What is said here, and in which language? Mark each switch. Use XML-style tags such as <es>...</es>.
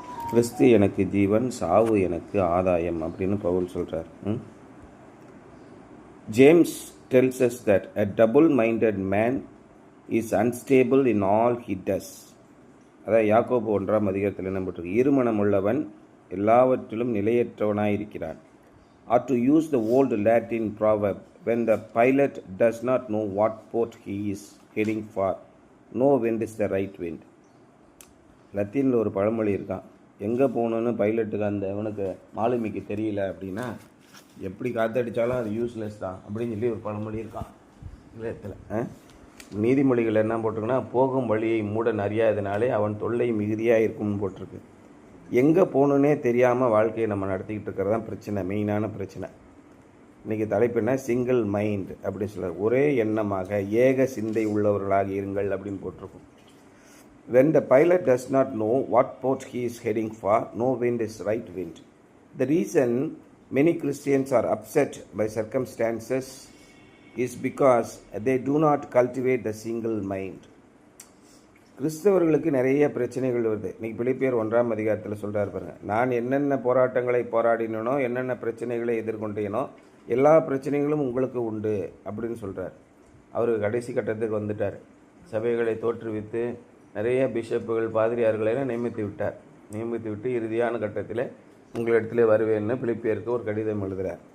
<ta>கிறிஸ்து எனக்கு ஜீவன், சாவு எனக்கு ஆதாயம் அப்படின்னு பவுல் சொல்கிறார்.</ta> <en>James tells us that a double-minded man is unstable in all he does.</en> <ta>அதாவது யாக்கோபு 1ஆம் அதிகாரத்தில் என்ன போட்டிருக்கு? இருமனம் உள்ளவன் எல்லாவற்றிலும் நிலையற்றவனாயிருக்கிறான்.</ta> <en>Or to use the old Latin proverb, when the pilot does not know what port he is heading for, no wind is the right wind.</en> <ta>லத்தீனில் ஒரு பழமொழி இருக்கான், எங்கே போகணுன்னு பைலட்டுக்கு அந்த அவனுக்கு மாலுமிக்கு தெரியல அப்படின்னா எப்படி காற்றடித்தாலும் அது யூஸ்லெஸ் தான் அப்படின்னு சொல்லி ஒரு பழமொழி இருக்கான் இல்லத்தில். நீதிமொழிகள் என்ன போட்டிருக்குன்னா, போகும் வழியை மூடன் அறியாதனாலே அவன் தொல்லை மிகுதியாக இருக்கும்னு போட்டிருக்கு. எங்கே போகணுன்னே தெரியாமல் வாழ்க்கையை நம்ம நடத்திக்கிட்டு இருக்கிறது தான் பிரச்சனை, மெயினான பிரச்சனை. இன்றைக்கி தலைப்பு என்ன? சிங்கிள் மைண்ட் அப்படின்னு சொல்ல, ஒரே எண்ணமாக ஏக சிந்தை உள்ளவர்களாக இருங்கள் அப்படின்னு போட்டிருக்கும்.</ta> <en>When the pilot does not know what port he is heading for, no wind is right wind. The reason many Christians are upset by circumstances is because they do not cultivate the single mind.</en> <ta>கிறிஸ்தவர்களுக்கு நிறைய பிரச்சனைகள் வருது. இன்றைக்கி பிலிப்பியர் 1ஆம் அதிகாரத்தில் சொல்கிறார் பாருங்க, நான் என்னென்ன போராட்டங்களை போராடினோ, என்னென்ன பிரச்சனைகளை எதிர்கொண்டேனோ எல்லா பிரச்சனைகளும் உங்களுக்கு உண்டு அப்படின்னு சொல்கிறார். அவர் கடைசி கட்டத்துக்கு வந்துட்டார். சபைகளை தோற்றுவித்து நிறைய பிஷப்புகள் பாதிரியார்களெல்லாம் நியமித்து விட்டு இறுதியான கட்டத்தில் உங்களிடத்துல வருவேன்னு பிலிப்பியருக்கு ஒரு கடிதம் எழுதுகிறார்.</ta>